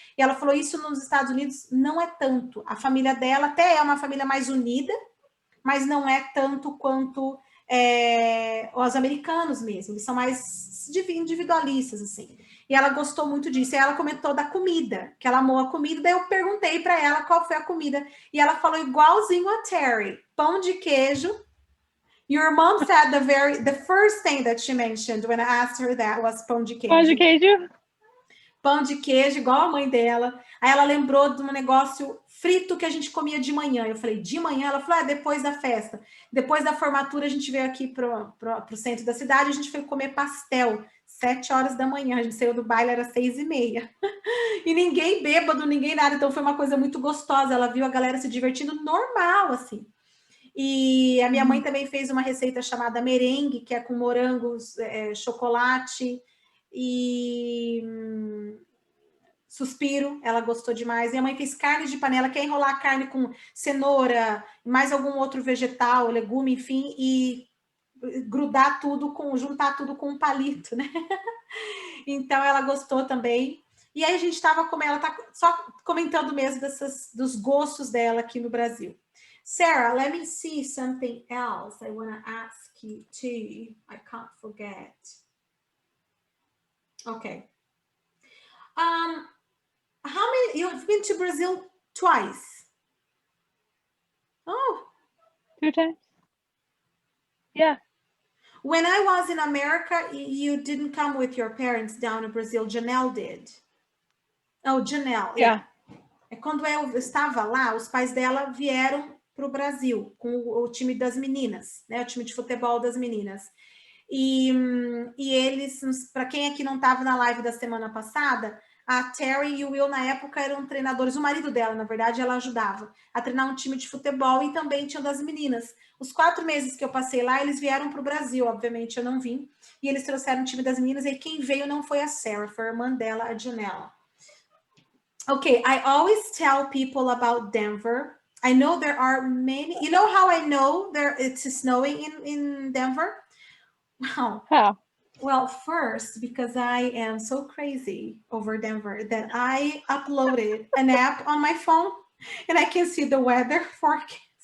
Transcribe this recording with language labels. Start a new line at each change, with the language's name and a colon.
Portuguese: E ela falou, isso nos Estados Unidos não é tanto. A família dela até é uma família mais unida, mas não é tanto quanto os americanos mesmo, eles são mais individualistas, assim. E ela gostou muito disso. E ela comentou da comida, que ela amou a comida. Daí eu perguntei para ela qual foi a comida. E ela falou igualzinho a Terry, pão de queijo.
English: Your mom said the first thing that she mentioned when I asked her that was pão de queijo.
Portuguese: Pão de queijo? Pão de queijo, igual a mãe dela. Aí ela lembrou de um negócio frito que a gente comia de manhã. Eu falei, de manhã? Ela falou, depois da festa. Depois da formatura, a gente veio aqui pro centro da cidade, a gente foi comer pastel, 7 horas da manhã. A gente saiu do baile, era 6h30. E ninguém bêbado, ninguém nada. Então foi uma coisa muito gostosa. Ela viu a galera se divertindo normal, assim. E a minha mãe também fez uma receita chamada merengue, que é com morangos, chocolate e suspiro, ela gostou demais. Minha mãe fez carne de panela, que é enrolar a carne com cenoura, mais algum outro vegetal, legume, enfim, e juntar tudo com um palito, né? Então ela gostou também. E aí a gente estava comendo, ela tá só comentando mesmo dos gostos dela aqui no Brasil.
English: Sarah, let me see something else I want to ask you too. I can't forget. Okay. How many? You've been to Brazil twice. Oh, 2 times. Yeah. When I was in America, you didn't come with your parents down to Brazil. Janelle did. Oh, Janelle. Yeah.
Portuguese: Quando eu estava lá, os pais dela vieram para o Brasil, com o time das meninas, né? O time de futebol das meninas. E eles, para quem aqui não estava na live da semana passada, a Terry e o Will, na época, eram treinadores. O marido dela, na verdade, ela ajudava a treinar um time de futebol e também tinha das meninas. Os 4 meses que eu passei lá, eles vieram para o Brasil, obviamente eu não vim. E eles trouxeram o time das meninas, e quem veio não foi a Sarah, foi a irmã dela, a Janela.
English: Okay, I always tell people about Denver. I know there are many. You know how I know it's snowing in Denver? Wow. How? Well, first, because I am so crazy over Denver that I uploaded an app on my phone and I can see the weather forecast.